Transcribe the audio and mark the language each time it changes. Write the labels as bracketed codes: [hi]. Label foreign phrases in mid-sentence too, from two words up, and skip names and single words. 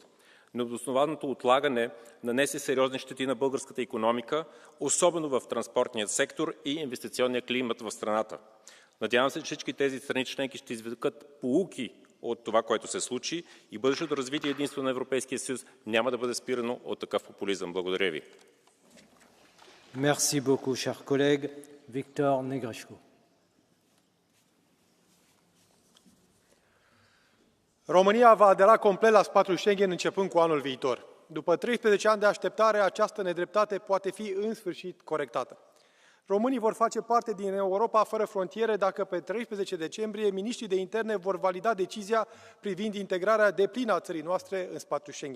[bg] Необоснованото отлагане нанесе сериозни щети на българската икономика, особено в транспортния сектор и инвестиционния климат в страната. Надявам се, че всички тези страни членки ще извлекат поуки от това, което се случи и бъдещото развитие единство на Европейския съюз няма да бъде спирано от такъв популизъм. Благодаря ви. [fr] Merci beaucoup, cher collègue. Victor Negrescu. [ro] România va adera complet la spațiul Schengen începând cu anul viitor. După 13 ani de așteptare, această nedreptate poate fi în sfârșit corectată. Românii vor face parte din Europa fără frontiere dacă pe 13 decembrie miniștrii de interne vor valida decizia privind integrarea deplină a țării noastre în spațiul Schengen.